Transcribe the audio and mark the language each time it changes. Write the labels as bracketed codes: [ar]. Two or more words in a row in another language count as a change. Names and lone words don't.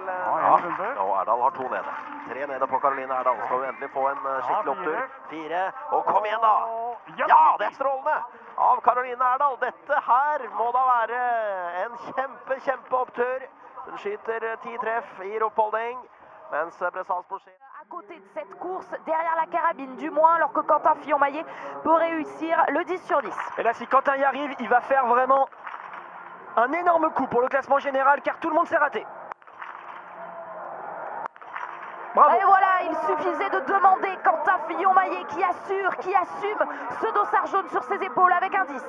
[no] og Erdal har 2 nede. 3 nede på Karoline Erdal. Skal vi endelig få en skikkelig opptur. 4, og kom igjen da! Ja, det er strålende av Karoline Erdal. Dette her må da være en kjempeopptur. Hun skyter 10 treff i roppholding, mens Bressans Porcher... [fr] À côté de cette course, derrière la carabine, du moins, alors que Quentin Fillon-Maillet peut réussir le 10 sur 10. Et là, si Quentin y arrive, il va faire vraiment un énorme coup pour le classement général, car tout le monde s'est raté. Bravo. Et voilà, il suffisait de demander Quentin Fillon-Maillet qui assume ce dossard jaune sur ses épaules avec un 10.